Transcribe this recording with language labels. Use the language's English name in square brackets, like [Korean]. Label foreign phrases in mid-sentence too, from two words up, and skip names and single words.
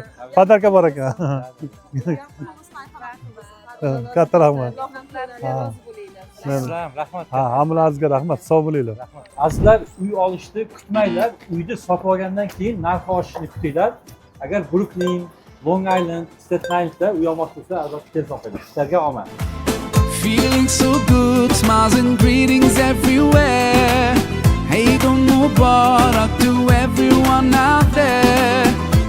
[Uzbek] Podarka bor ekan. Katta rahmat. Rahmat. Ha, hammalaringizga rahmat. Sog' bo'linglar. Azizlar, uy olishni kutmanglar. Uyni sotib olgandan keyin narxi oshishini kutinglar. Agar Brooklyn, Long Island, Staten Islandda uy olmoqchi bo'lsa, albatta telefon qiling. Sizlarga omad. [English] Feeling so good, smiles and greetings everywhere. Hey, don't know what to everyone out there.